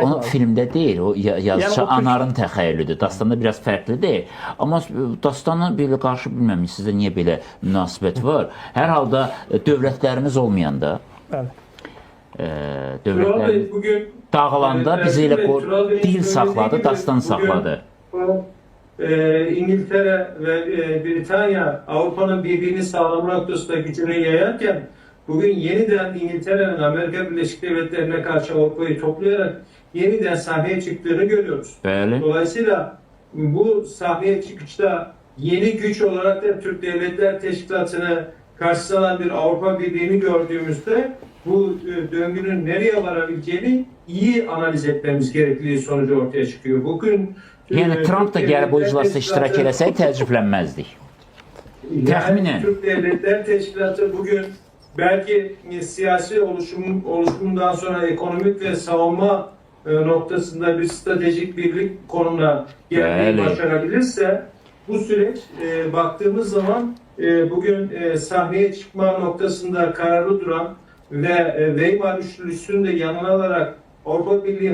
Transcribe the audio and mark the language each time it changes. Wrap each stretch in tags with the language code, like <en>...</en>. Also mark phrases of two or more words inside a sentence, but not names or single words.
<az>Onun filmdə deyil, o yazıcı Anarın təxəyyülüdür. Dastanda biraz fərqlidir. Amma dastana belə qarşı bilməm, sizdə niyə belə münasibət var? Hər halda dövlətlərimiz olmayanda, dövlətlərimiz dağılanda bizi elə dil saxladı, dastan saxladı.</az> <tr>İngiltere ve Britanya Avrupa'nın birbirini sağlama noktasında gücünü yayarken bugün yeniden İngiltere'nin Amerika Birleşik Devletleri'ne karşı Avrupa'yı toplayarak yeniden sahneye çıktığını görüyoruz.</tr> <az>Bəli.</az> <tr>Dolayısıyla bu sahneye çıkışta yeni güç olarak da Türk Devletler Teşkilatı'nı karşısına alan bir Avrupa Birliği'ni gördüğümüzde bu döngünün nereye varabileceğini iyi analiz etmemiz gerektiği sonucu ortaya çıkıyor. Bugün</tr> <az>Yəni Trump da gəlib bu iclasda iştirak eləsək təəccüblənməzdik. Təxminən.</az> <tr>Türk Devletler Teşkilatı bugün belki siyasi oluşumundan sonra ekonomik ve savunma noktasında bir stratejik birlik konumuna gelmeyi başarabilirse bu süreç baktığımız zaman bugün sahneye çıkma noktasında kararlı duran ve Weimar Üçlüsü'nü de yanına alarak Avrupa Birliği</tr>